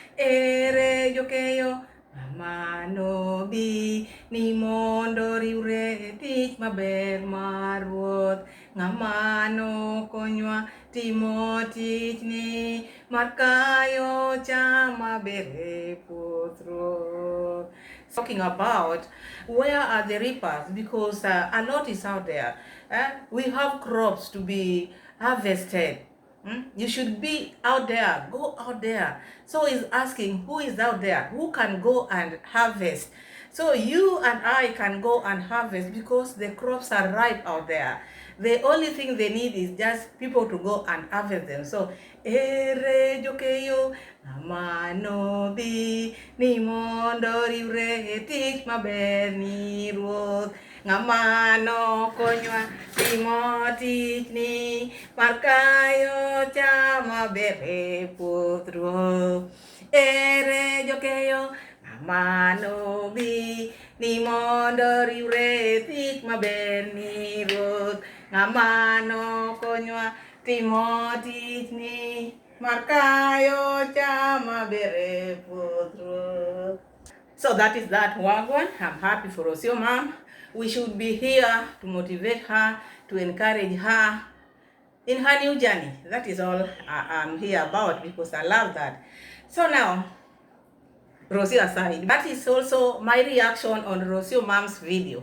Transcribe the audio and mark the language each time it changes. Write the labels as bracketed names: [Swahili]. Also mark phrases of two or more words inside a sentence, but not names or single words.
[Luo (Kenya and Tanzania)] Ere jokeyo ng'ama nobi ni mondo riwre e tich maber mar Ruoth, ng'ama nokonywa timo tijni mar kayo cham maber e puoth Ruoth. [English] Talking about where are the reapers, because a lot is out there. We have crops to be harvested. You should be out there, go out there. So he's asking, who is out there? Who can go and harvest? So you and I can go and harvest because the crops are ripe out there. The only thing they need is just people to go and harvest them. So, [Luo (Kenya and Tanzania)] ere jokeyo ng'ama bi ni mondo riwre e tich maber ni Ruoth, ng'ama nokonywa timo tijni mar kayo cham maber e puoth Ruoth. Ere jokeyo ng'ama bi ni mondo riwre e tich maber ni Ruoth, ng'ama nokonywa timo tijni mar kayo cham maber e puoth Ruoth. [English] So that is that wagwan. I'm happy for Rosio mom. We should be here to motivate her, to encourage her in her new journey. That is all I'm here about, because I love that. So now, Rosio aside, that is also my reaction on Rosio mom's video.